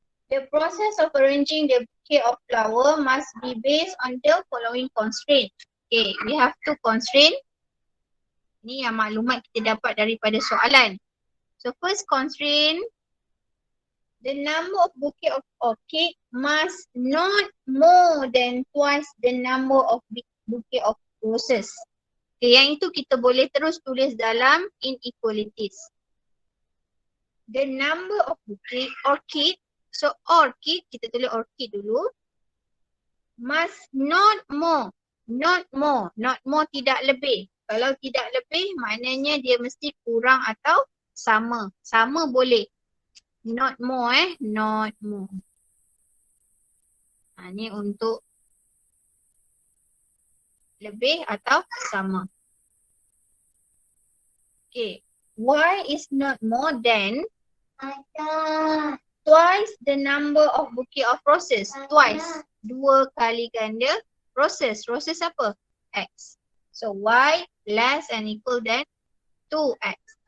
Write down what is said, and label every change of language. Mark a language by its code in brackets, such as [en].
[en] The process of arranging the bouquet of flower must be based on the following constraint. Okay, we have two constraint. [ms] Ni yang maklumat kita dapat daripada soalan. [en] So first constraint, the number of bouquet of orchid must not more than twice the number of bouquet of roses. [ms] Okay, yang itu kita boleh terus tulis dalam inequalities. [en] The number of bouquet orchid, so orchid, [ms] kita tulis orchid dulu. [en] Must not more, not more [ms] tidak lebih. Kalau tidak lebih maknanya dia mesti kurang atau sama. Sama boleh. [en] Not more not more. [ms] Ni untuk lebih atau sama. Okay. [en] Y is not more than twice the number of bouquet of roses. Twice. [ms] 2 kali ganda roses. Roses apa? X. [en] So Y less and equal than 2x.